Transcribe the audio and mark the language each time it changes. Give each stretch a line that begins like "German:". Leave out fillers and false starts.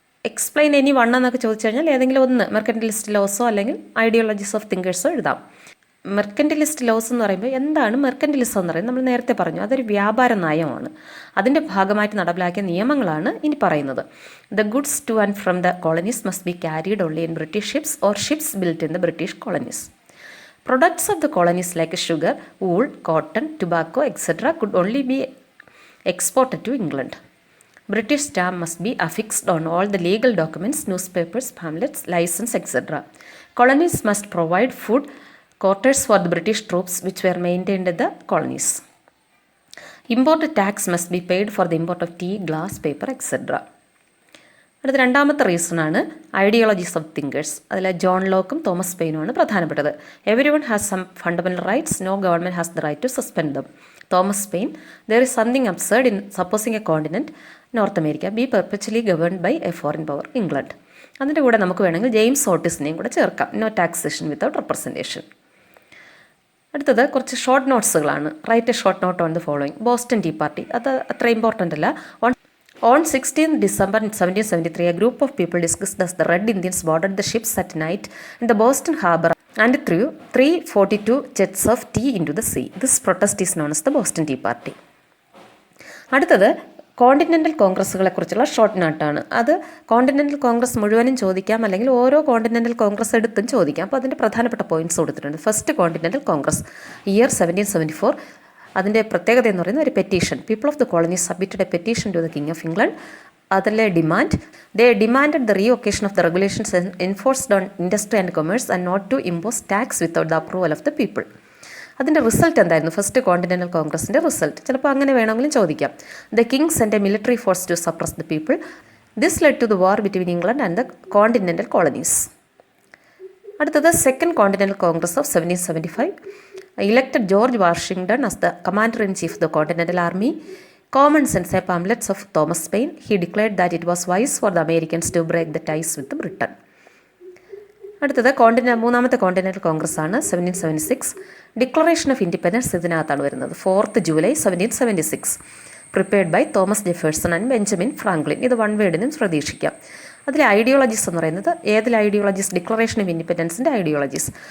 English: explain any one
Malayalam: എന്നൊക്കെ ചോദിച്ചു കഴിഞ്ഞാൽ ഏതെങ്കിലും ഒന്ന് മെർക്കൻറ്റിലിസ്റ്റ് ലോസോ അല്ലെങ്കിൽ ഐഡിയോളജീസ് ഓഫ് തിങ്കേഴ്സോ എഴുതാം. മെർക്കൻറ്റിലിസ്റ്റ് ലോസ് എന്ന് പറയുമ്പോൾ എന്താണ് മെർക്കൻറ്റിലിസം എന്ന് പറയുന്നത്? നമ്മൾ നേരത്തെ പറഞ്ഞു, അതൊരു വ്യാപാര നയമാണ്. അതിൻ്റെ ഭാഗമായിട്ട് നടപ്പിലാക്കിയ നിയമങ്ങളാണ് ഇനി പറയുന്നത്.
English: The goods to and from the colonies must be carried only in British ships or ships built in the British colonies. Products of the colonies like sugar, wool, cotton, tobacco, etc. could only be exported to England. British stamp must be affixed on all the legal documents, newspapers, pamphlets, license, etc. Colonies must provide food, quarters for the British troops which were maintained in the colonies. Import tax must be paid for the import of tea, glass, paper, etc.
Malayalam: അടുത്ത രണ്ടാമത്തെ റീസണാണ് ideologies of thinkers. അതിൽ John ലോക്കും Thomas പെയിനുമാണ് പ്രധാനപ്പെട്ടത്.
English: Everyone has some fundamental rights, no government has the right to suspend them. Thomas Paine, there is something absurd in supposing a continent North America be perpetually governed by a foreign power, England.
Malayalam: അതിൻ്റെ കൂടെ നമുക്ക് വേണമെങ്കിൽ James ഓട്ടിസിനെയും കൂടെ ചേർക്കാം.
English: No taxation without representation.
Malayalam: അടുത്തത് കുറച്ച് short നോട്ട്സുകളാണ്.
English: Write a short note on the following.
Malayalam: Boston tea party, അത് അത്ര ഇമ്പോർട്ടൻ്റ് അല്ല.
English: On 16 December 1773, a group of people discussed as the Red Indians boarded the ships at night in the Boston harbor and threw 342 jets of tea into the sea. This protest is known as the Boston Tea Party.
Malayalam: അടുത്തത് continental കോൺഗ്രസ്സുകളെ കുറിച്ചുള്ള short നോട്ടാണ്. അത് continental Congress മുഴുവനും ചോദിക്കാം, അല്ലെങ്കിൽ ഓരോ continental Congress എടുത്തും ചോദിക്കാം. അപ്പോൾ അതിൻ്റെ പ്രധാനപ്പെട്ട പോയിൻറ്റ്സ് കൊടുത്തിട്ടുണ്ട്. First continental Congress, year 1774. അതിൻ്റെ പ്രത്യേകത എന്ന് പറയുന്നത് ഒരു petition.
English: People of the colonies submitted a petition to the king of England.
Malayalam: അതിലെ demand,
English: They demanded the revocation of the regulations enforced on industry and commerce and not to impose tax without the approval of the people.
Malayalam: അതിൻ്റെ result എന്തായിരുന്നു? First continental കോൺഗ്രസിൻ്റെ result ചിലപ്പോൾ അങ്ങനെ വേണമെങ്കിലും ചോദിക്കാം.
English: The king send a military force to suppress the people. This led to the war between England and the continental colonies. അടുത്തത് Second Continental Congress of 1775. Elected George Washington as the commander-in-chief of the Continental Army. Common sense pamphlets of Thomas Paine. He declared that it was wise for the Americans to break the ties with Britain.
Malayalam: അടുത്തത് മൂന്നാമത്തെ continental Congress ആണ് 1776. Declaration of independence ഇതിനകത്താണ് വരുന്നത്. 4th July 1776.
English: Prepared by Thomas Jefferson and Benjamin Franklin.
Malayalam: ഇത് one വേർഡിനും പ്രതീക്ഷിക്കാം. അതിലെ ideologies എന്ന് പറയുന്നത് ഏതിലെ ഐഡിയോളജീസ്? Declaration of ഇൻഡിപെൻഡൻസിൻ്റെ ideologies.